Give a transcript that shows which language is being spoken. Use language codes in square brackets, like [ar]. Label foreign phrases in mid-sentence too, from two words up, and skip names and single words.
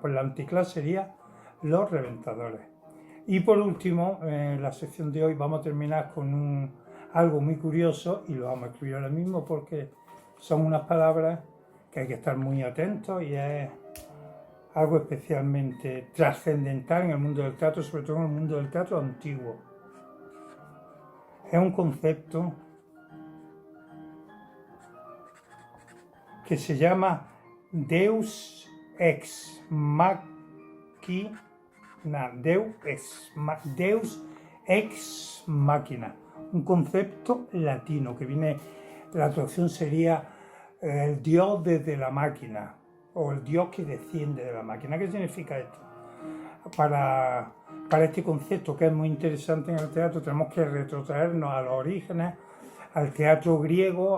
[es] Pues la anticlase sería los reventadores. Y por último, en la sección de hoy vamos a terminar con algo muy curioso, y lo vamos a escribir ahora mismo porque son unas palabras que hay que estar muy atentos, y es algo especialmente trascendental en el mundo del teatro, sobre todo en el mundo del teatro antiguo. Es un concepto que se llama [la] Deus ex machina, Deus ex machina, [es] un concepto latino que viene, la traducción sería el Dios desde la máquina, o el Dios que desciende de la máquina. ¿Qué significa esto? Para este concepto, que es muy interesante en el teatro, tenemos que retrotraernos a los orígenes, al teatro griego.